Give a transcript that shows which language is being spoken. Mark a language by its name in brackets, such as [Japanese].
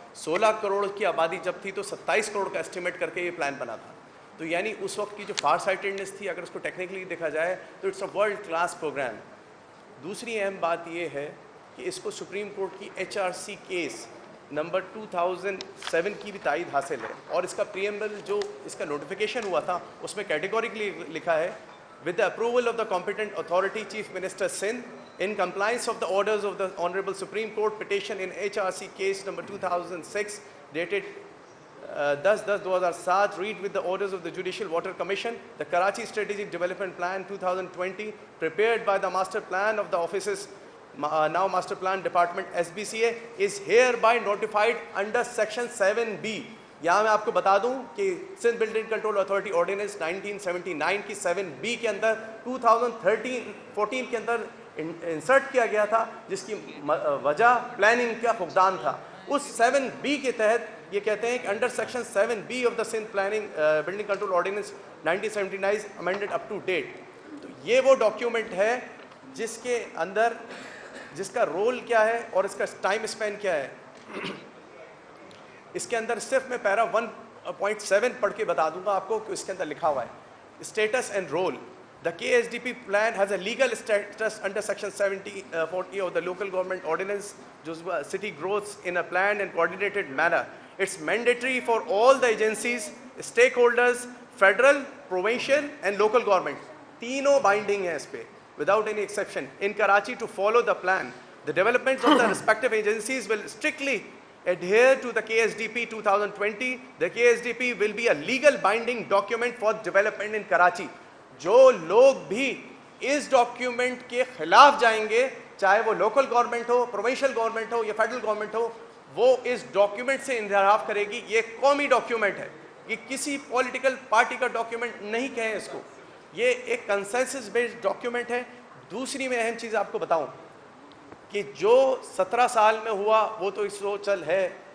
[Urdu] 16 کروڑ کی آبادی جب تھی تو 27 کروڑ کا اسٹیمیٹ کر کے یہ پلان بنا تھا. تو یعنی اس وقت کی جو فار سائٹڈنس تھی، اگر اس کو ٹیکنیکلی دیکھا جائے تو [English] It's a world class programme. [Urdu] دوسری اہم بات یہ ہے کہ اس کو سپریم کورٹ کی H R C case number 2007 کی بھی تائید حاصل ہے. اور اس کا پریمبل جو اس کا نوٹیفیکیشن ہوا تھا اس میں کیٹیگوریکلی لکھا ہے [English] with the approval of the competent authority, Chief Minister Sindh, in compliance of the orders of the Honorable Supreme Court, petition in HRC case number 2006 dated 10/10/2007, read with the orders of the Judicial Water Commission, the Karachi Strategic Development Plan 2020 prepared by the Master Plan of the offices, now Master Plan Department SBCA, is hereby notified under section 7B. [Urdu] یہاں میں آپ کو بتا دوں کہ Sindh building control authority ordinance 1979 کی 7B کے اندر 2014 کے اندر انسرٹ کیا گیا تھا، جس کی وجہ پلاننگ کا فقدان تھا. اس 7B کے تحت یہ کہتے ہیں کہ [English] Under section 7B of the Sindh planning building control ordinance 1979 amended up to date. [Urdu] تو یہ وہ ڈاکیومنٹ ہے جس کے اندر جس کا رول کیا ہے اور اس کا ٹائم اسپین کیا ہے. اس کے اندر صرف میں پیرا 1.7 پڑھ کے بتا دوں گا آپ کو کہ اس کے اندر لکھا ہوا ہے [English] Status and role. The KSDP plan has a legal status under section 40 of the local government ordinance, city growth in a planned and coordinated manner. It's mandatory for all the agencies, stakeholders, federal, provincial and local government. [Urdu] تینوں [English] binding [Urdu] ہیں اس پہ [English] without any exception in Karachi to follow the plan. The developments of the respective agencies will strictly adhere to the KSDP 2020. The KSDP will be a legal binding document for development in Karachi. [Urdu] جو لوگ بھی اس document کے خلاف جائیں گے، چاہے وہ local government ہو، provincial government ہو یا فیڈرل گورنمنٹ ہو، وہ اس ڈاکیومنٹ سے انحراف کرے گی. یہ قومی ڈاکیومنٹ ہے، یہ کسی پولیٹیکل پارٹی کا ڈاکیومنٹ نہیں کہیں اس کو. یہ ایک کنسنسس بیسڈ ڈاکیومنٹ ہے. دوسری میں اہم چیز آپ کو بتاؤں کہ جو 17 سال میں ہوا وہ تو اس سو چل ہے.